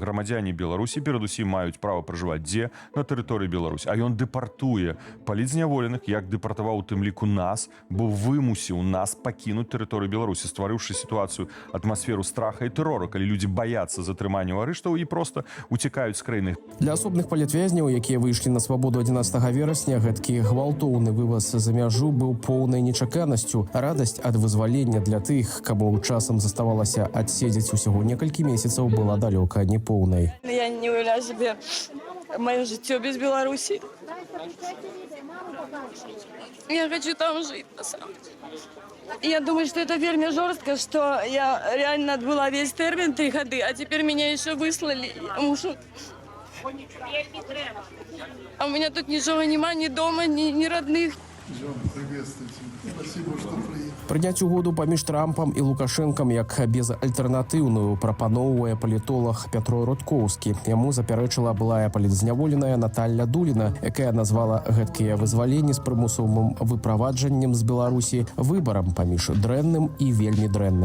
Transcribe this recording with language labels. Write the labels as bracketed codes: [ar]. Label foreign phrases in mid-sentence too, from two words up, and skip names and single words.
[be] Грамадзяне Беларусі перадусім маюць права пражываць дзе на тэрыторыі Беларусі, а ён дэпартуе палітзняволеных, як дэпартаваў у тым ліку нас, бо вымусіў нас пакінуць тэрыторыю Беларусі, стварыўшы сітуацыю атмасферу страха і тэрору, калі людзі баяцца затрымання ў арыштаў і проста уцікаюць з краіны. Для асобных палітвязняў, якія выйшлі на свабоду 11 верасня, гэткі гвалтоўны вываз за мяжу быў поўнай нечаканасцю. Радасць ад вызвалення для тых, каму часам заставалася адседзець усяго некалькі месяцаў, была далёка не поўнай. Я не уявляю себе мое жыццё без Беларусі. [ru] Я хочу там жить, на самом деле. Я думаю, что это вельми жестко, что я реально отбыла весь термин 3 года, а теперь меня еще выслали. А у меня тут ничего нема, ни дома, ни родных. Приветствуйте. Спасибо, что приехали. [be] Прыняць угоду паміж Трампам і Лукашэнкам як безальтэрнатыўную прапаноўвае палітолог Пятро Рудкоўскі. Яму запярэчыла былая палітзняволеная Наталья Дуліна, якая назвала гэткія вызваленні з прымусовым выправаджаннем з Беларусі выбарам паміж дрэнным і вельмі дрэнным.